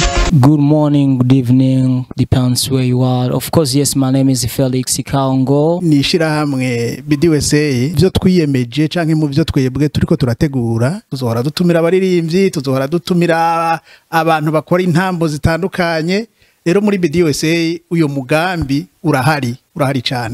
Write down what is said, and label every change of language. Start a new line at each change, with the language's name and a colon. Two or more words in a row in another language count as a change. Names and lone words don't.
English: Good morning, good evening, depends where you are. Of course, yes, my name is Felix Ikaongo.
Rundi: Nishira hamwe BDUSA ivyo twiyemeje canke mu byo twebwe turiko turategura tuzohora dutumira abaririmbyi, tuzohora dutumira abantu bakora intambo zitandukanye. Rero muri BDUSA uyo mugambi urahari cyane.